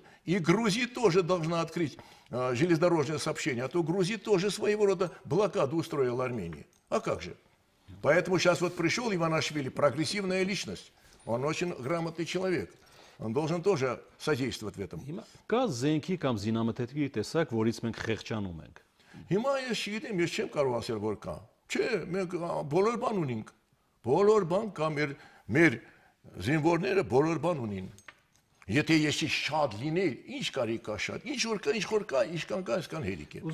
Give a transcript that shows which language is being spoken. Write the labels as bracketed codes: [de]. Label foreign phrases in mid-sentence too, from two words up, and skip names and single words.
[ru] И Грузия тоже должна открыть железнодорожное сообщение. А то Грузия тоже своего рода блокаду устроила Армении. А как же? Поэтому сейчас вот пришел Иванашвили, прогрессивная личность. Он очень грамотный человек. Он должен тоже содействовать в этом. [hy] Կա զենքի կամ զինամթերքի տեսակ, որից մենք խեղճանում ենք։ Հիմա ես չգիտեմ, ես չեմ կարող ասել, որ կա։ Չէ, մենք բոլոր բան ունենք։ Բոլոր բան կա, մեր զինվորները բոլոր բան ունին։ Եթե ես շատ լիներ, ինչ կարի կա շատ։ Ինչ որ կա, ինչքան կա, այսքան հերիք է։